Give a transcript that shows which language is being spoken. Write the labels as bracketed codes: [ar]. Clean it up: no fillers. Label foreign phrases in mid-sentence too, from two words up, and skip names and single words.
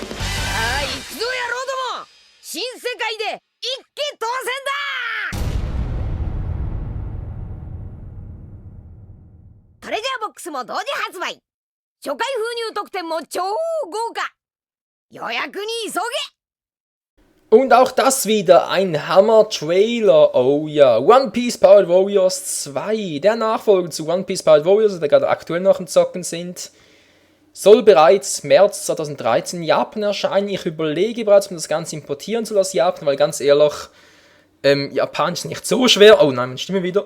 [ja] さあ行くぞ野郎ども、新世界で一気当選だ。トレジャーボックスも同時発売、初回封入特典も超豪華。予約に急げ。 [de] Und auch das wieder ein Hammer-Trailer, oh ja. One Piece Pirate Warriors 2, der Nachfolger zu One Piece Pirate Warriors, der gerade aktuell noch im Zocken sind, soll bereits März 2013 in Japan erscheinen. Ich überlege bereits, ob man das Ganze importieren soll aus Japan, weil ganz ehrlich, Japanisch ist nicht so schwer. Oh nein, meine Stimme wieder.